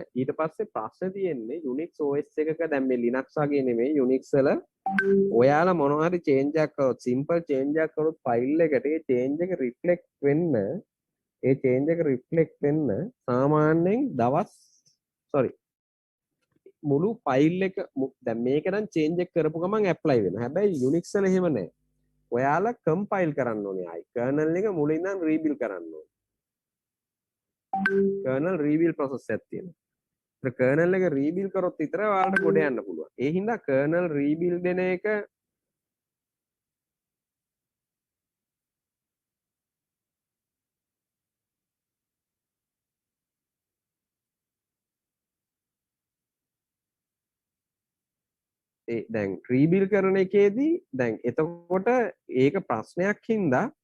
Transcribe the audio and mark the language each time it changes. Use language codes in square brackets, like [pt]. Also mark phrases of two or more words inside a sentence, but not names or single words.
[si] ඊට පස්සේ ප්‍රශ්නේ තියෙන්නේ Unix OS එකක දැන් මේ Linux වගේ නෙමෙයි Unix වල ඔයාලා මොනවා හරි change එකක් කරොත් [en] simple change [si] එකක් කරොත් ෆයිල් එකට ඒ change එක reflect වෙන්න සාමාන්‍යයෙන් දවස් මුළු ෆයිල් එක දැන් මේක නම් change එක කරපු ගමන් apply වෙනවා. හැබැයි Unix වල එහෙම නැහැ. ඔයාලා compile කරන්න ඕනේ ආයි. kernel එක මුලින් ඉඳන් rebuild කරන්න ඕනේ. [en] kernel rebuild process [si] එකක් තියෙනවා. ඒ kernel එක rebuild කරොත් විතරයි ඔයාලට ගොඩ යන්න පුළුවන්. ඒ හින්දා [en] kernel rebuild [si] දෙන එක දැන් rebuild කරන එකේදී දැන් එතකොට ඒක ප්‍රශ්නයක් හින්දා